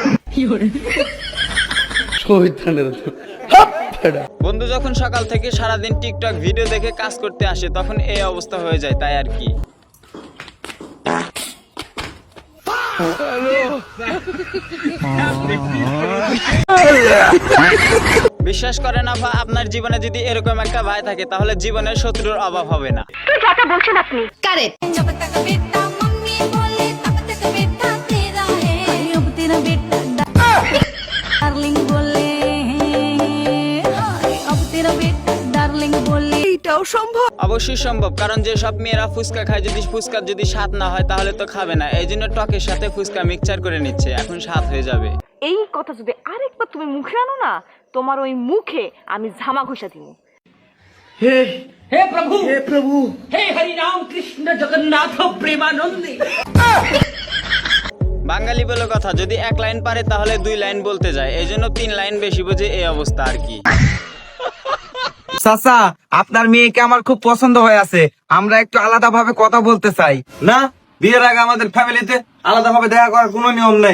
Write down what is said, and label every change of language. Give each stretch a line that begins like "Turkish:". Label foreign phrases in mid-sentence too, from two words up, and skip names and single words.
Bangla: বন্ধু যখন সকাল থেকে সারাদিন টিকটক ভিডিও দেখে কাজ করতে আসে তখন এই অবস্থা হয়ে যায়, তাই আর কি। বিশ্বাস করেন আপা, আপনার জীবনে যদি এরকম একটা ভাই থাকে তাহলে জীবনের শত্রুর অভাব হবে না।
Hindi: কারেক্ট जब तक बेटा मम्मी बोले तब तक बेटा तेरा है अब तेरा बेटा डार्लिंग बोले अब तेरा बेटा डार्लिंग बोले
Bangla: এটাও সম্ভব? অবশ্যই সম্ভব, কারণ যে সব মেয়েরা ফুচকা খায় যদি ফুচকার যদি স্বাদ না হয় তাহলে তো খাবে না, এই জন্য টকের সাথে ফুচকা মিক্সচার করে নিচ্ছে, এখন স্বাদ হয়ে যাবে। এই কথা যদি আরেকবার তুমি মুখে আনো না, তোমার ওই মুখে আমি ঝামা ঘষা দিব।
Hindi: हे प्रभु हे हरि राम कृष्ण जगन्नाथ प्रेमानंदी।
Bangla: বাঙালি বলে কথা, যদি এক লাইন পারে তাহলে 2 লাইন বলতে যায়, এই জন্য 3 লাইন বেশি বোঝে, এই অবস্থা আর কি। চাচা, আপনার মেয়েকে আমার খুব পছন্দ হয়ে আছে, আমরা একটু আলাদা ভাবে কথা বলতে চাই। না, বিয়ের আগে আমাদের ফ্যামিলিতে আলাদা ভাবে দেখা করার কোনো নিয়ম নাই।